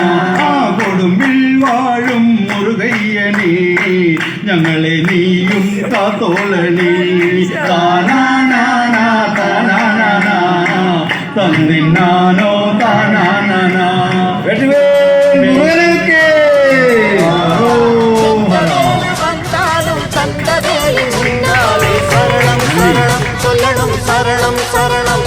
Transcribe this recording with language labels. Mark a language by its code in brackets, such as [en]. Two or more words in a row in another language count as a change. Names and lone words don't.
[ml] കൊടുമ്പിൽ വാഴും മുരുകയ്യനേ, ഞങ്ങളെ നീയും കാത്തോളണേ. താനാനാനാ, താനാനാനാ, തന്നെയാനോ താനാനാനാ. മുരുകനേ [ta] வந்தாலும் தந்தவேலின் முன்னாலே சரணம் சரணம் சொல்லணும் சரணம் சரணம்